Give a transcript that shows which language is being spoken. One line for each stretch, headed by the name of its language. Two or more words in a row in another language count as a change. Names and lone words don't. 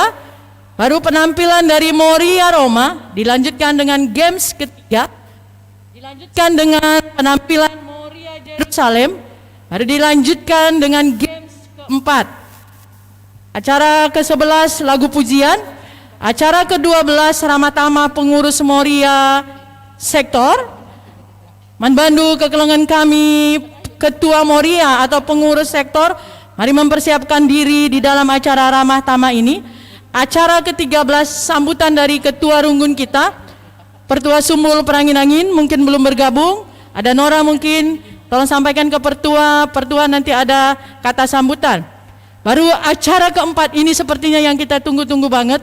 Indonesian: Baru penampilan dari Moria Roma. Dilanjutkan dengan games ketiga. Dilanjutkan dengan penampilan Moria Yerusalem. Baru dilanjutkan dengan games keempat. Acara ke-11 lagu pujian. Acara ke-12 Ramatama pengurus Moria sektor.
Batak Karo: Manbandu kekelengan
Indonesian: kami Ketua Moria atau pengurus sektor. Mari mempersiapkan diri di dalam acara Ramah Tama ini. Acara ke-13 sambutan dari Ketua Runggun kita, Pertua Sumbul Perangin-Angin, mungkin belum bergabung. Ada Nora mungkin, tolong sampaikan ke Pertua. Pertua nanti ada kata sambutan. Baru acara keempat ini sepertinya yang kita tunggu-tunggu banget.